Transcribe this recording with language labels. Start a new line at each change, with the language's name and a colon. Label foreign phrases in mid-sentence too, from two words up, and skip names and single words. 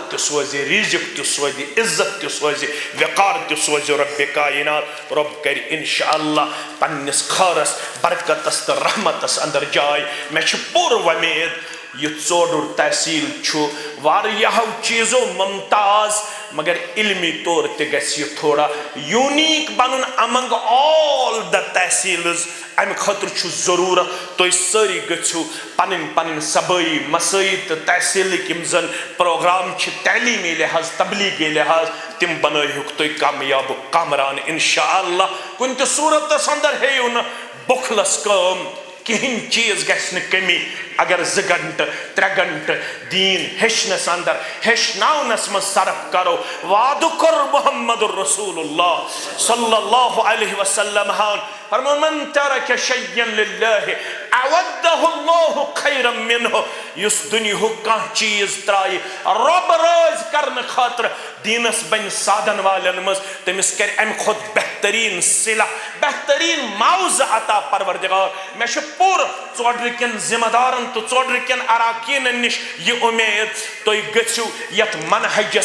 Kashmiri: تہِ سوزِ رزق تہِ سوزِ عزت تہِ سوزِ وقار تہِ سوزِ رب کائنات رب کرِ انشاءاللہ پننس خارس برکتس تہٕ رحمتس اندر جاے مےٚ چھِ پوٗرٕ وۄمید یہ ژوٚڈُر تحصیل چھُ واریاہو چیٖزو ممتاز مگر علمی طور تہِ گژھِ یہِ تھوڑا یونیک بنُن
English: among all the
Kashmiri: تحصیلز امہِ خٲطرٕ چھُ ضروٗرت تُہۍ سٲری گٔژھِو پنٕنۍ صبٲیی مسٲیی تہٕ تحصیلٕکۍ یِم زن پروگرام چھِ تعلیٖمی لحاظ تبلیغی لحاظ تِم بنٲیہُکھ تُہۍ کامیاب کامران انشاءاللہ کُنہِ تہِ صوٗرتس اندر ہیٚیِو نہٕ بُخلس کٲم کِہیٖنۍ چیٖز گژھِ نہٕ کٔمی اگر 2 گھنٹہٕ 3 گھنٹہٕ دیٖن ہیٚچھنس اندر ہیٚچھناونس منٛز صرف کرو وعدٕ کوٚر
Arabic: محمد رسول اللہ صلی اللہ علیہ وسلم
Kashmiri: فرمون
Arabic: من ترک شیئا للہ اودہ اللہ خیرا منہ
Kashmiri: یس دنیاہُک کانٛہہ چیٖز ترایہِ رۄب رٲضۍ کرنہٕ خٲطرٕ دیٖنس بنہِ سادن والٮ۪ن منٛز تٔمِس کرِ امہِ کھۄتہٕ بہتریٖن صلح بہتریٖن معاوضہٕ عطا پروردگار مےٚ چھُ پوٗرٕ ژوٚڈرٕکٮ۪ن ذمہٕ دارن تہٕ ژوٚڈرٕکٮ۪ن اراکیٖنن نِش یہِ اُمید تُہۍ گٔژھِو یتھ منہجس